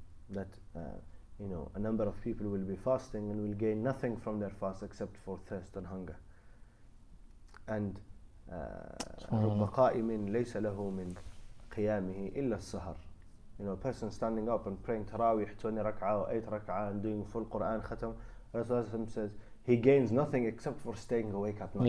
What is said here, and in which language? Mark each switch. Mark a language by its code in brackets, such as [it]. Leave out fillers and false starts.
[en] That a number of people will be fasting and will gain nothing from their fast except for thirst and hunger. [ar] And رُبَّ قَائِمٍ لَيْسَ لَهُ مِنْ قِيَامِهِ إِلَّا السَّهَرِ. [en] A person standing up and praying Tarawih 20 rak'ah or 8 rak'ah and doing full Quran khatam, Rasulullah says he gains nothing except for staying awake at night.